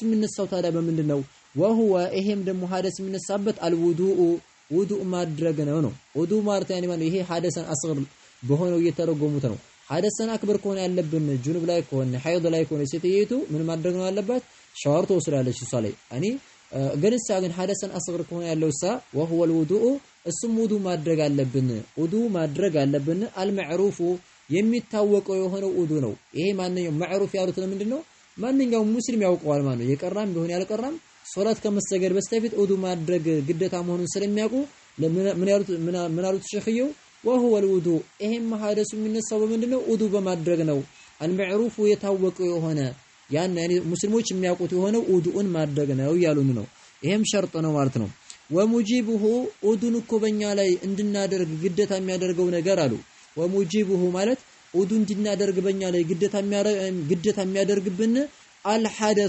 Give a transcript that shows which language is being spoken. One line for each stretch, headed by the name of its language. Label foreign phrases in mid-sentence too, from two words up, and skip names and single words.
Amharic: የሚነሳው ታዲያ በምንድነው وهو ይሄም ደግሞ ሐደስ የሚነሳበት አልውዱኡ ውዱእ ማድረግ ነው ውዱእ ማለት ያኔ ማለት ይሄ
Arabic: حدث أصغر
Amharic: በሆነው እየተረጎሙት ነው
Arabic: حدث أكبر
Amharic: ከሆነ ያለብን ጁኑብ ላይ ከሆነ ሐይድ ላይ ከሆነ ሴትየቱ ምን ማድረግ ነው ያለባት ሻወር ትወስዳለች እሷ ላይ እኔ ግን
Arabic: حدث أصغر
Amharic: ከሆነ ያለውሳ
Arabic: وهو الوضوء
Amharic: እሱም ውዱእ ማድረግ አለብን አልመዕሩፉ የሚታወቀው የሆነው ውዱእ ነው ይሄ ማንኛው መዕሩፍ ያሉት ምንድነው ማንኛው ሙስሊም ያውቀዋል ማለት ነው የቀራም ቢሆን ያልቀራም ሶላት ከመሰገድ በስተፊት ውዱእ ማድረግ ግዴታ መሆኑን ስለሚያውቁ ምን ያሉት ሸኺየው
Arabic: وهو الوضوء
Amharic: ይሄም ሐደሱ የሚነሳው በምንድነው ውዱእ በማድረግ ነው አልመዕሩፉ የታወቀው የሆነ ያን ያኔ ሙስሊሞች የሚያውቁት የሆነው ውዱእን ማድረግ ነው ያሉን ነው ይሄም ሸርጥ ነው ማለት ነው ወሙጂቡሁ ውዱእን እኮ በእኛ ላይ እንድናደርግ ግዴታ የሚያደርገው ነገር አሉ ወሙጂቡሁ ማለት ውዱእ እንድናደርግ በእኛ ላይ ግዴታ የሚያደርግብን አልሐደሱ